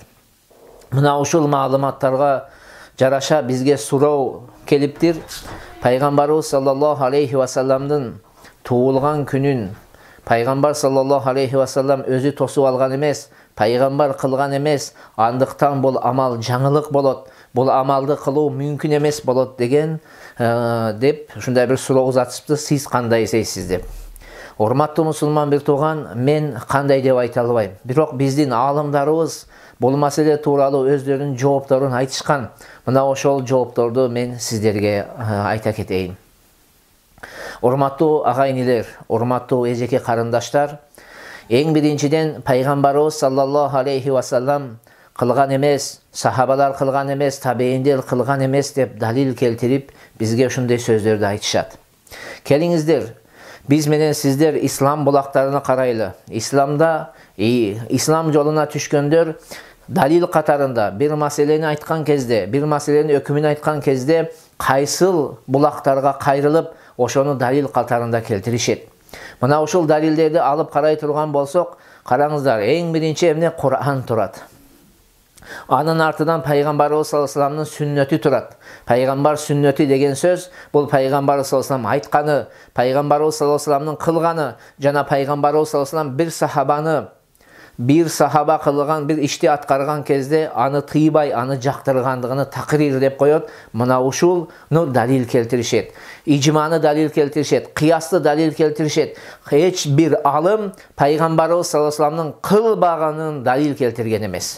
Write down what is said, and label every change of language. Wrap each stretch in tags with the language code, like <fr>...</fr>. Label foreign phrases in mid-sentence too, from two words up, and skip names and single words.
<ky>Мына ушул маалыматтарга жараша бизге суроо келиптир. Пайгамбарыбыз</ky> <ar>صلى الله عليه وسلم</ar> <ky>туулган күнүн пайгамбар</ky> <ar>صلى الله عليه وسلم</ar> <ky>өзү тосуп алган эмес, пайгамбар кылган эмес, андыктан бул амал жаңылык болот, бул амалды кылуу мүмкүн эмес болот деген деп ушундай бир суроо узатышыпты. Сиз кандай эсейсиз деп. Урматтуу мусулман бир тууган, мен кандай деп айта албайм. Бирок биздин аалымдарыбыз бул маселе тууралуу өздөрүнүн жоопторун айтышкан. Мына ошол жоопторду мен сиздерге айта кетейин. Урматтуу агайнилер, урматтуу эжеке карындаштар, эң биринчиден пайгамбарыбыз</ky> <ar>صلى الله عليه وسلم</ar> <ky>кылган эмес, сахабалар кылган эмес, табейиндер кылган эмес деп далил келтирип, бизге ушундай сөздөрдү айтышат. Келиңиздер, биз менен сиздер ислам булактарына карайлы. Исламда, ислам жолуна түшкөндөр далил катарында бир маселени айткан кезде, бир маселенин өкүмүн айткан кезде кайсыл булактарга кайрылып, ошону далил катарында келтиришет. Мына ушул далилдерди алып карай турган болсок, караңыздар, эң биринчи эмне Кур'ан турат. Анын артынан пайгамбарыбыз</ky> <ar>صلى الله عليه وسلم</ar> <ky>сүннөтү турат. Пайгамбар сүннөтү деген сөз бул пайгамбар</ky> <ar>صلى الله عليه وسلم</ar> <ky>айтканы, пайгамбарыбыз</ky> <ar>صلى الله عليه وسلم</ar> <ky>кылганы, жана пайгамбарыбыз</ky> <ar>صلى الله عليه وسلم</ar> <ky>бир сахаба кылган бир ишти аткарган кезде аны тыйбай, аны жактыргандыгын такрир деп коет. Мына ушулну далил келтиришет. Ижманы далил келтиришет, кыясты далил келтиришет. Эч бир алым пайгамбарыбыз</ky> <ar>صلى الله عليه وسلم</ar> <ky>кылбаганын далил келтирген эмес.</ky>